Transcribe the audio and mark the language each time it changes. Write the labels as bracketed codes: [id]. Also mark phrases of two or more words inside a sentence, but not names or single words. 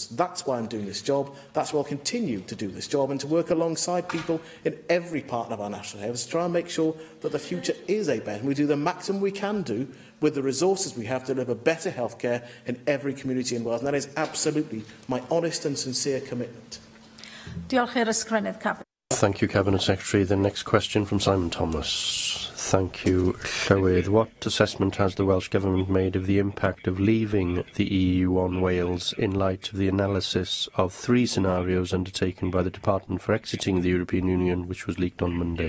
[en] That's why I'm doing this job. That's why I'll continue to do this job and to work alongside people in every part of our National Health Service to try and make sure that the future is a better. And we do the maximum we can do with the resources we have to deliver better healthcare in every community in Wales. And that is absolutely my honest and sincere commitment. [cy] Diolch i'r ysgrennydd Cabinet. [en] Thank you, Cabinet Secretary. The next question from Simon Thomas. Thank you, Llywydd. What assessment has the Welsh Government made of the impact of leaving the EU on Wales in light of the analysis of 3 scenarios undertaken by the Department for exiting the European Union, which was leaked on Monday?